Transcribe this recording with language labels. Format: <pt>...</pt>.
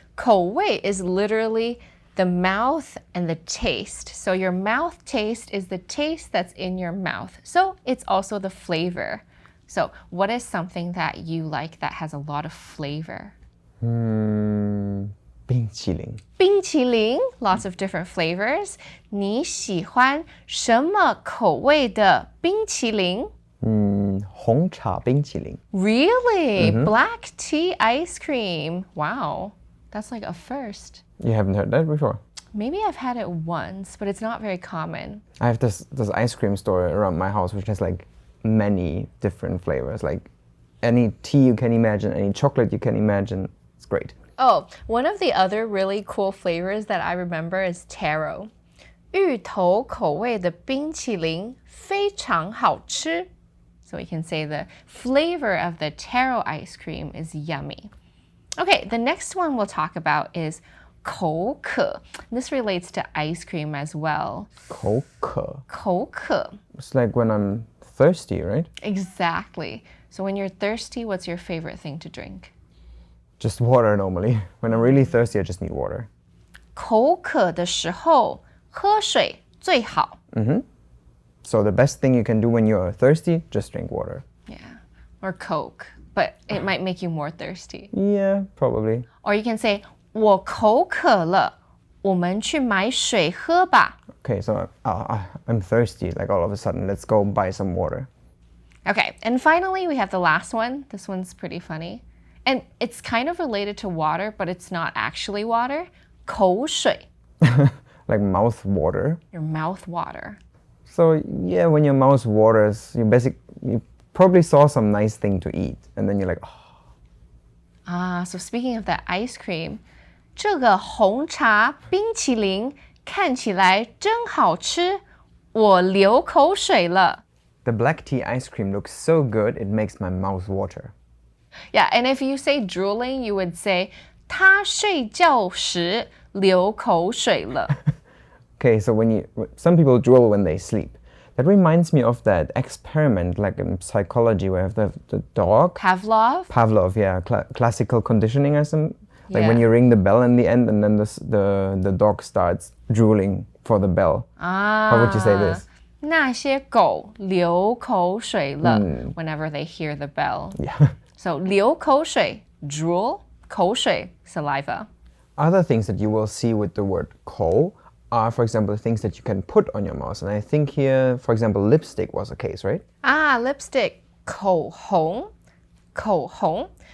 <en>口味 is literally the mouth and the taste. So your mouth taste is the taste that's in your mouth. So it's also the flavor. So what is something that you like that has a lot of flavor?</en> <zh>冰淇淋.</zh> <en>冰淇淋, lots of different flavors.</en> <zh>你喜欢什么口味的冰淇淋? 红茶冰淇淋.</zh> <en>Really? Black tea ice cream. Wow. That's like a first. You haven't heard that before? Maybe I've had it once, but it's not very common. I have this ice cream store around my house which has like many different flavors. Like any tea you can imagine, any chocolate you can imagine. It's great. Oh, one of the other really cool flavors that I remember is taro.</en> <zh>芋头口味的冰淇淋非常好吃.</zh> <en>So we can say the flavor of the taro ice cream is yummy. Okay, the next one we'll talk about is 口渴. This relates to ice cream as well.</en> <zh>口渴. 口渴.</zh> <en>It's like when I'm thirsty, right? Exactly. So when you're thirsty, what's your favorite thing to drink? Just water normally. When I'm really thirsty, I just need water.</en> <zh>口渴的时候喝水最好.</zh> <en>So the best thing you can do when you're thirsty, just drink water. Yeah, or Coke, but it might make you more thirsty. Yeah, probably. Or you can say</en> <zh>我口渴了，我们去买水喝吧.</zh> <en>Okay, so I'm thirsty, like all of a sudden. Let's go buy some water. Okay, and finally we have the last one. This one's pretty funny. And it's kind of related to water, but it's not actually water.</en> <zh>口水.</zh> <en>Like mouth water. Your mouth water. So yeah, when your mouth waters, you probably saw some nice thing to eat, and then you're like, oh. So speaking of that ice cream,</en> <zh>这个红茶冰淇淋看起来真好吃，我流口水了.</zh> <en>The black tea ice cream looks so good, it makes my mouth water. Yeah, and if you say drooling, you would say</en> <zh>他睡觉时流口水了.</zh> <en>Okay, so some people drool when they sleep. That reminds me of that experiment, like in psychology, where you have the dog. Pavlov, yeah, classical conditioning or some. Like when Yeah. you ring the bell in the end, and then the dog starts drooling for the bell. How would you say this?</en> <zh>那些狗流口水了</zh> <en>whenever they hear the bell. Yeah. So 流口水, drool, 口水, saliva. Other things that you will see with the word ko are, for example, things that you can put on your mouth. And I think here, for example, lipstick was a case, right?</en> <zh>Lipstick, 口红, 口红.</zh>